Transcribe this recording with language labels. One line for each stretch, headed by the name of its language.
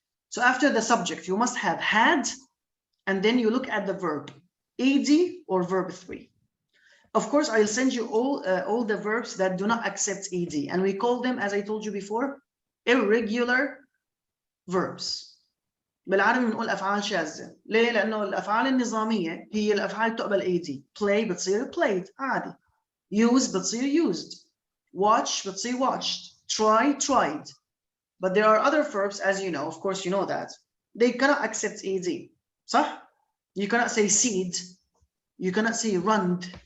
English: So after the subject, you must have had, and then you look at the verb, ed or verb 3. Of course, I'll send you all the verbs that do not accept ed, and we call them, as I told you before, irregular verbs.
Arabic: بالعربي بنقول افعال شاذه. ليه؟ لانه الافعال النظاميه هي الافعال تقبل ed. play بتصير played عادي. use بتصير used.
English: watch بتصير watched. try tried. But there are other verbs, as you know, of course you know that, they cannot accept ed.
Arabic: صح?
English: You cannot say seed. You cannot say run.